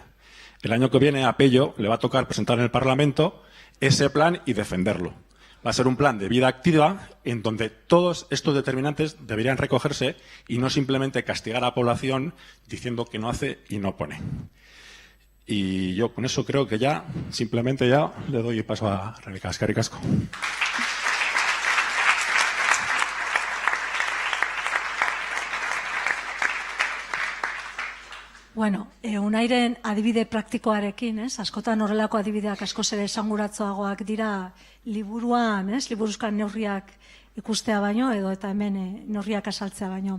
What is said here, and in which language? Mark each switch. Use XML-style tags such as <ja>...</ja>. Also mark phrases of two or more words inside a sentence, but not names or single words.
<es>El año que viene a Pello le va a tocar presentar en el Parlamento ese plan y defenderlo. Va a ser un plan de vida activa en donde todos estos determinantes deberían recogerse y no simplemente castigar a la población diciendo que no hace y no pone. Y yo con eso creo que ya, simplemente ya le doy paso a Rebeca.</es> <eu>Eskerrik asko. Bueno, Unairen adibide praktikoarekin, askotan horrelako adibideak askoz ere esanguratsuagoak dira liburuan, liburuzkan neurriak ikustea baino, edo eta hemen neurriak azaltzea baino.</eu>